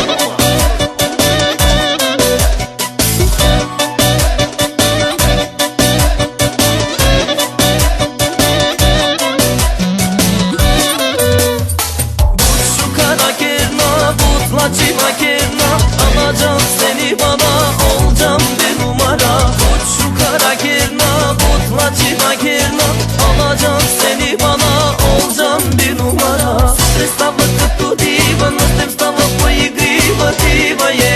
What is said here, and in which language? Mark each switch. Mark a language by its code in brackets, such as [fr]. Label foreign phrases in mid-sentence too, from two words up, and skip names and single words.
[tr] Butlacı makerna, alacağım seni bana, olacağım bir numara. Uç şu kara kerna, butlacı makerna, alacağım seni bana, olacağım bir numara. [bg] Сутрин става като дива, нощем става по-игрива. Дива